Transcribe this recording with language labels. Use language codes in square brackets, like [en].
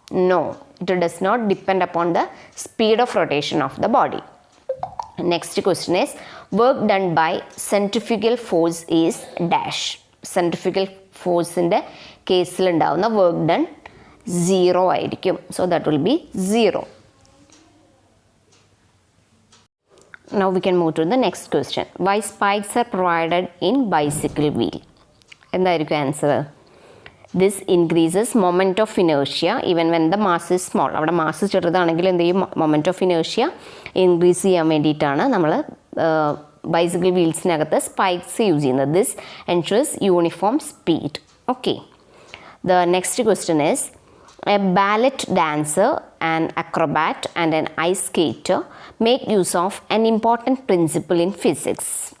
[en] No, it does not depend upon the speed of rotation of the body. Next question is, work done by centrifugal force is dash. [ml] Centrifugal force inde case il undavuna work done 0 ആയിരിക്കും. [en] So that will be 0. Now we can move to the next question. Why spikes are provided in bicycle wheel? [ml] എന്തായിരിക്കും answer? [en] This increases moment of inertia even when the mass is small. [ml] അവിടെ mass ചെറുതാണെങ്കിൽ എന്ത് ചെയ്യും? Moment of inertia increase ചെയ്യാൻ വേണ്ടിയിട്ടാണ് നമ്മൾ bicycle വീൽസിനകത്ത് spikes use ചെയ്യുന്നത്. [en] This ensures uniform speed. Okay, the next question is, a ballet dancer, an acrobat and an ice skater make use of an important principle in physics.